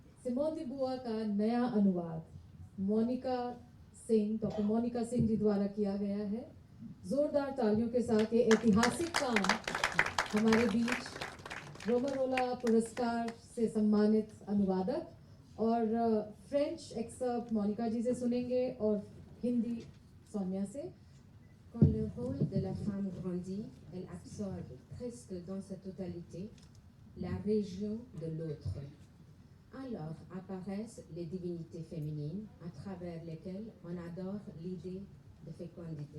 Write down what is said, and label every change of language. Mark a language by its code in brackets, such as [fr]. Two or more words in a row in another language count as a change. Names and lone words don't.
[hi] सिमोन दी बुआ का नया अनुवाद डॉक्टर मोनिका सिंह जी द्वारा किया गया है। जोरदार तालियों के साथ ये ऐतिहासिक काम हमारे बीच रोमरोला पुरस्कार से सम्मानित अनुवादक और [en] French expert [hi] मोनिका जी से सुनेंगे और हिंदी सोनिया से। [fr] Quand le rôle de la femme grandit, elle absorbe presque dans sa totalité la région de l'autre. Alors apparaissent les divinités féminines à travers lesquelles on adore l'idée de fécondité.